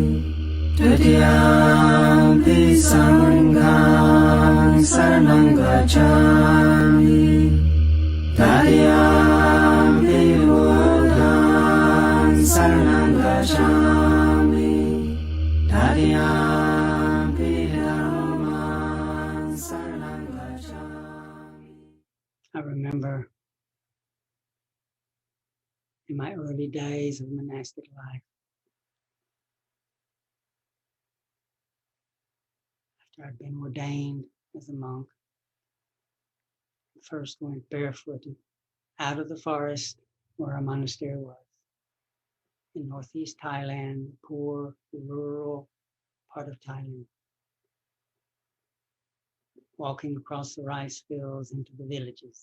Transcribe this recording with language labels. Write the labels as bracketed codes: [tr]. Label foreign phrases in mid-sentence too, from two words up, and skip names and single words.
[pi] Dutiyampi sangham saranam gacchāmi, Tatiyampi buddhaṃ saranam gacchāmi, Tatiyampi dhammam saranam gacchāmi. [en] I remember in my early days of monastic life, after I'd been ordained as a monk, first went barefooted out of the forest where our monastery was in northeast Thailand, poor, rural part of Thailand, walking across the rice fields into the villages.